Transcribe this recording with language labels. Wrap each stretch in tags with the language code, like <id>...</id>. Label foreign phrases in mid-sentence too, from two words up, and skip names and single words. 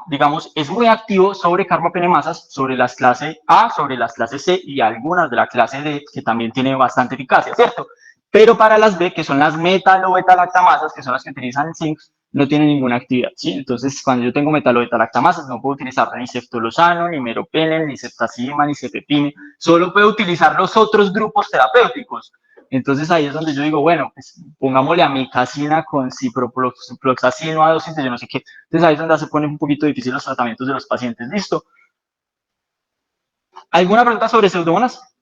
<es>Digamos, es muy activo sobre carbapenemasas, sobre las clases A, sobre las clases C y algunas de la clase D, que también tiene bastante eficacia, ¿cierto? Pero para las B, que son las metalo-beta-lactamasas, que son las que utilizan zinc, no tienen ninguna actividad, ¿sí? Entonces, cuando yo tengo metalo-beta-lactamasas, no puedo utilizar ni ceftolozano, ni meropenem, ni ceftazimima, ni cefepime, solo puedo utilizar los otros grupos terapéuticos. Entonces ahí es donde yo digo, bueno, pues pongámosle amicacina con ciprofloxacino a dosis de yo no sé qué. Entonces ahí es donde se ponen un poquito difícil los tratamientos de los pacientes. ¿Listo? ¿Alguna pregunta sobre pseudomonas?</es>